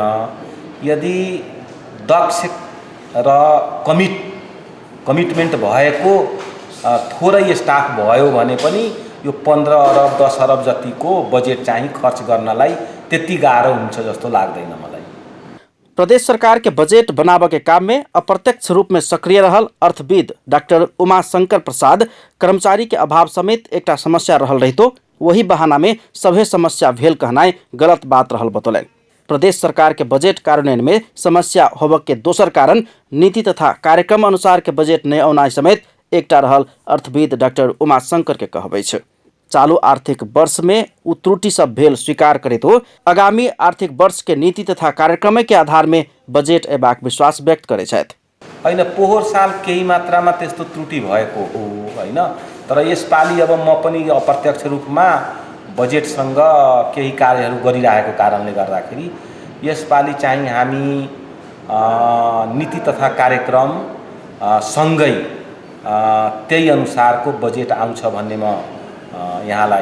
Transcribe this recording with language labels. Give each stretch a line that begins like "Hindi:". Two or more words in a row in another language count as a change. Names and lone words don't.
Nepali: यदि दक्ष र कमिटमेन्ट भएको थोरै स्टाफ भयो भने पनि यो 15 अरब 10 अरब जतिको बजेट चाहिँ खर्च गर्नलाई त्यति गाह्रो हुन्छ जस्तो लाग्दैन मलाई।
Maithili: प्रदेश सरकार के बजेट बनावे के काम में अप्रत्यक्ष रूप में सक्रिय रहल अर्थविद डॉक्टर उमाशंकर प्रसाद कर्मचारी के अभाव समेत एकटा समस्या रहल रहितो वही बहाना में सभे समस्या भेल कहनाई गलत बात रहल बतौलन। प्रदेश सरकार के बजेट कार्यान्वयन में समस्या होबक के दोसर कारण नीति तथा कार्यक्रम अनुसार के बजेट नहीं औनाई समेत एकटा रहल अर्थविद डॉक्टर उमाशंकर के कहबै छै। चालू आर्थिक वर्ष में उ त्रुटि सब भेल स्वीकार करैत हो आगामी आर्थिक वर्ष के नीति तथा कार्यक्रम के आधार में बजेट एबाक विश्वास व्यक्त करे छथि।
Nepali: होइन, पोहोर साल केही मात्रामा त्यस्तो त्रुटि भएको हो होइन, तर यसपालि अब म पनि अप्रत्यक्ष रूपमा बजेटसँग केही कार्यहरू गरिरहेको कारणले गर्दाखेरि यसपालि चाहिँ हामी नीति तथा कार्यक्रम सँगै त्यही अनुसारको बजेट आउँछ भन्ने म यहाँलाई